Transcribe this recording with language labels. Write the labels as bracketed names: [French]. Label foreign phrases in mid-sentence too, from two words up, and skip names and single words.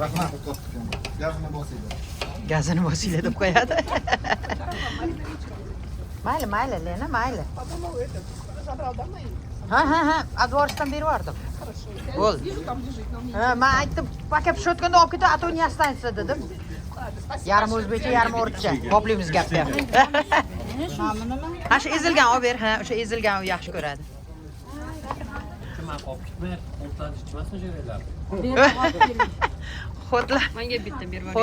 [Uzbek] Gazini bosinglar. Gazini bosinglar deb qo'yadi. Mayli, Lena, mayli. Ha, advorsdan berib yubordim. Bo'ldi. Men aytdim, paka pishayotganda olib ketib, [Russian] а то не останется dedim. [Uzbek] Yarim o'zbekcha, yarim o'rtcha. Qoplaymiz gapga. Ha, shu ezilgan olib ber, ha, o'sha ezilgan u yaxshi ko'radi. Menga bitta berib yuboring.